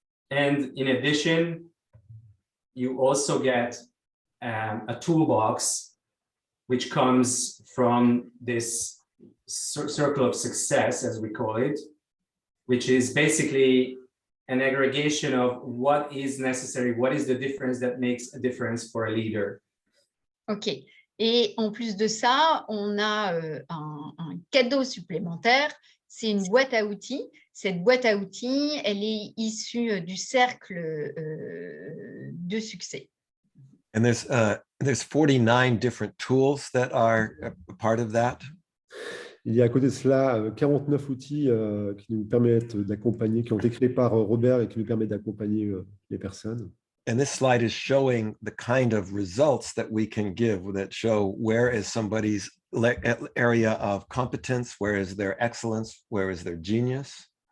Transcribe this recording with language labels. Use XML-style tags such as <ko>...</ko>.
<en>And in addition, you also get a toolbox which comes from this circle of success, as we call it, which is basically an aggregation of what is necessary, what is the difference that makes a difference for a leader. OK.</en> <fr>Et en plus de ça, on a un cadeau supplémentaire. C'est une boîte à outils. Cette boîte à outils, elle est issue du cercle de succès.</fr> <en>And there's 49 different tools that are a part of that.</en> <fr>Il y a à côté de cela 49 outils qui nous permettent d'accompagner, qui ont été créés par Robert et qui nous permettent d'accompagner les personnes.</fr> <en>And this slide is showing the kind of results that we can give that show where is somebody's area of competence, where is their excellence, where is their genius.</en>